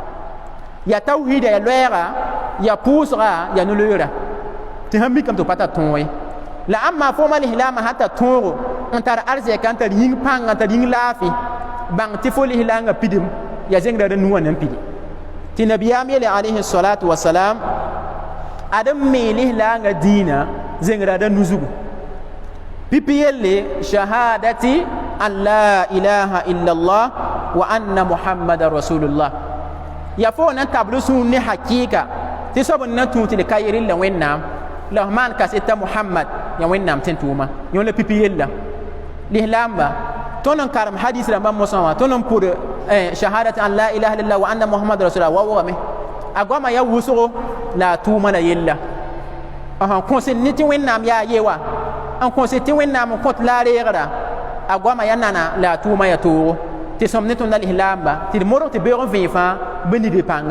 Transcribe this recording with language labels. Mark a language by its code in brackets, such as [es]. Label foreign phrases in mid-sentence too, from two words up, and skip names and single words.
[mos] ya tawhida ya loɛɛga ya pʋʋsga ya nu-loeera tɩ sãn mikame tɩ pa tar tõog ye la ãmma fo ma lislaamã sã tar tõogo n tar arzɛka n tar yĩng pãnga n tar yĩng laafɩ bãng tɩ fo lislaangã pidem ya zeng raada nuwã nan pidi tɩ nabiyaam yele [ar] عليه الصلاة والسلام [mos] ad n mee lislaangã dĩinã zeng raada nu zugu pipi yelle shahadati [ar] أن لا إله إلا الله وأن محمدا رسول الله [mos] ya fo na tablu sũur ne hakɩɩka tɩ soab n na tũu tɩ d ka yɩrɩ la wẽnnaam la f maan kaseta muhammad ya wẽnnaam tẽn tʋʋma yõ la pipi yella lislaamba tõnd n karem hadis rãmbã mosã wã tõnd n pʋd shahadati [ar] أن لا إله إلا الله وأن محمدا رسول الله [mos] wa wʋgame a goama ya wʋsgo la a tʋʋma la yella kõsd ne tɩ wẽnnaam yaa ye wa n kõsd tɩ wẽnnaam n kõt la a reegra a goama ya nana la a tʋʋma ya toogo tɩ sõm ne tõnd la lislaamba tɩ d modg tɩ beoog n vẽe fãa bɩ nid pãnga